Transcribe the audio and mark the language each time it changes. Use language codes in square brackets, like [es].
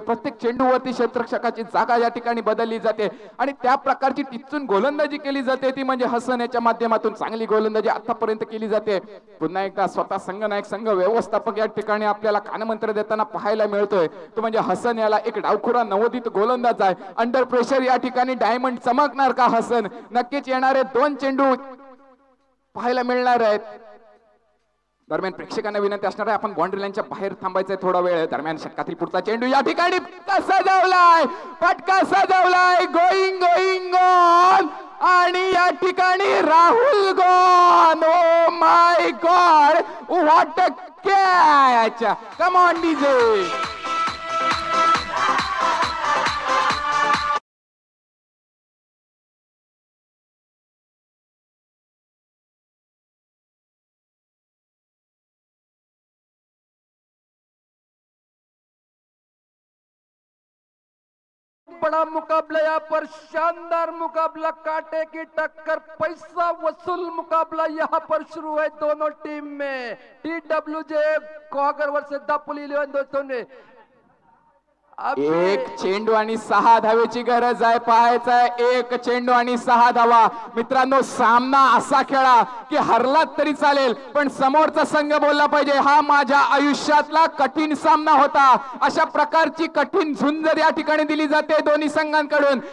[mr] प्रत्येक चेंडूवरती क्षेत्ररक्षकाची जागा या ठिकाणी बदलली जाते आणि त्या प्रकारची टिचून गोलंदाजी केली जाते ती म्हणजे हसन याच्या माध्यमातून चांगली गोलंदाजी आतापर्यंत केली जाते. पुन्हा एकदा स्वतः संघनायक संघ व्यवस्थापक या ठिकाणी आपल्याला कानमंत्र देताना पाहायला मिळतोय तो म्हणजे हसन याला एक डावखुरा नवोदित गोलंदाज आहे. [en] under pressure [mr] या ठिकाणी डायमंड चमकणार का हसन? नक्कीच येणारे 2 चेंडू पाहायला मिळणार आहेत. दरम्यान प्रेक्षकांना विनंती असणार आहे आपण बाउंड्री लाईनच्या बाहेर थांबायचंय थोडा वेळ. दरम्यान षटकातील पुढचा चेंडू या ठिकाणी सजवलाय, फटका सजवलाय, [en] going going gone [mr] आणि या ठिकाणी Rahul gone. [en] Oh my god, what a catch. Come on DJ. [hi] बड़ा मुकाबला, यहाँ पर शानदार मुकाबला, कांटे की टक्कर, पैसा वसूल मुकाबला यहाँ पर शुरू है दोनों टीम में. TWJ कोहागर वर्सेस दापोली 11 दोस्तों ने [mr] एक चेंडू आणि 6 धावेची गरज आहे. पाहायचं आहे 1 चेंडू आणि 6 धावा. मित्रांनो सामना असा खेळा की हरलात तरी चालेल पण समोरचा संघ बोलला पाहिजे हा माझ्या आयुष्यातला कठीण सामना होता. अशा प्रकारची कठीण झुंज या ठिकाणी दिली जाते दोन्ही संघांकडून.